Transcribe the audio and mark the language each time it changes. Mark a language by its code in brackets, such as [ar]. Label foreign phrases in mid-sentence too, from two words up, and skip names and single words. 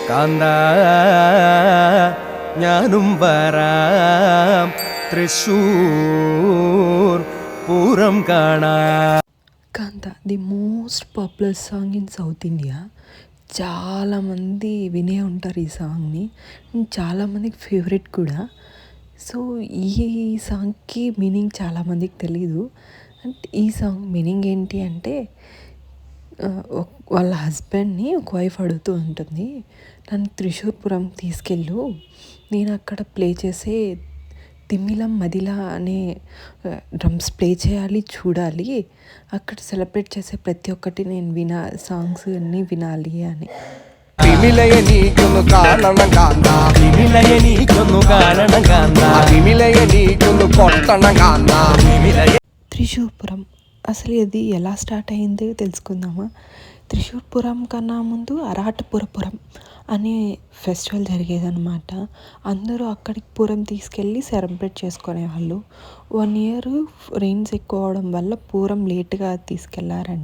[ml] കാന്താ ഞാനും വരാം തൃശ്ശൂർ പൂരം കാണാം. [en] Kanta the most popular song in South India. [te] చాలామంది వినే ఉంటారు ఈ సాంగ్ని. చాలామందికి ఫేవరెట్ కూడా. సో ఈ సాంగ్కి మీనింగ్ చాలామందికి తెలీదు. అండ్ ఈ సాంగ్ మీనింగ్ ఏంటి అంటే వాళ్ళ హస్బెండ్ని ఒక వైఫ్ అడుగుతూ ఉంటుంది, నన్ను త్రిశూర్పురం తీసుకెళ్ళు, నేను అక్కడ ప్లే చేసే తిమిలం మదిలా అనే [en] drums play [te] చేయాలి, చూడాలి, అక్కడ సెలబ్రేట్ చేసే ప్రతి ఒక్కటి నేను సాంగ్స్ అన్నీ వినాలి అని. [ml] തിമിലയനീക്കൊന്നു കാണണം കാന്ത, തിമിലയനീക്കൊന്നു കാണണം കാന്ത, തിമിലയനീക്കൊന്നു കൊട്ടണം കാന്ത. [te] త్రిశూర్పురం అసలు ఇది ఎలా స్టార్ట్ అయిందో తెలుసుకుందామా. త్రిశూర్పురం కన్నా ముందు అరాటపురపురం అనే ఫెస్టివల్ జరిగేదన్నమాట. అందరూ అక్కడికి పూరం తీసుకెళ్ళి సెలబ్రేట్ చేసుకునేవాళ్ళు. 1 [en] year rains [te] ఎక్కువ అవడం వల్ల పూరం లేట్గా తీసుకెళ్లారంట.